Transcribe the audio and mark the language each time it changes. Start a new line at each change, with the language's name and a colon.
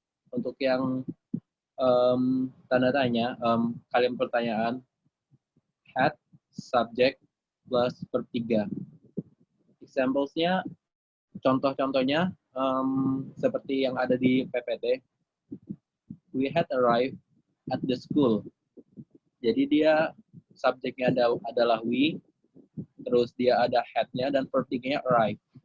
Indonesian: Untuk yang tanda tanya, kalimat pertanyaan, had subject plus verb 3. Examples-nya, contoh-contohnya seperti yang ada di PPT.
English: We had arrived at the school.
Indonesian: Jadi dia subjeknya adalah we, terus dia ada had-nya dan verb 3-nya arrive.